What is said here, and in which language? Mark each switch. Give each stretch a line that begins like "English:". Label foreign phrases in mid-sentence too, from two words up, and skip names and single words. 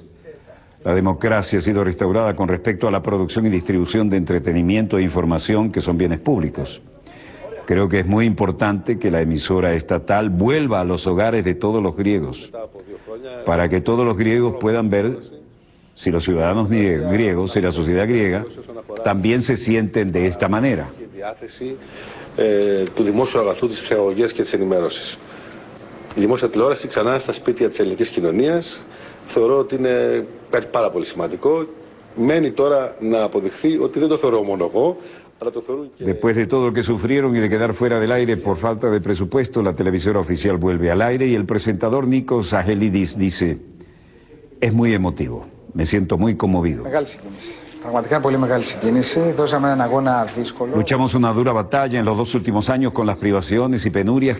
Spanish: La democracia ha sido restaurada con respecto a la producción y distribución de entretenimiento e información que son bienes públicos. Creo que es muy importante que la emisora estatal vuelva a los hogares de todos los griegos, para que todos los griegos puedan ver si los ciudadanos griegos, si la sociedad griega, también se sienten de esta manera.
Greek: Η δημόσια τηλεόραση ξανά στα σπίτια της ελληνικής κοινωνίας θεωρώ ότι είναι πάρα πολύ σημαντικό. Μένει τώρα να αποδειχθεί ότι δεν το θεωρώ μόνο εγώ, αλλά το θεωρούν και...
Spanish: Después de todo lo que sufrieron y de quedar fuera del aire por falta de presupuesto, la televisora oficial vuelve al aire y el presentador Nikos Agelidis dice, es muy emotivo, me siento muy conmovido. Luchamos una dura batalla en los 2 últimos años con las privaciones y penurias.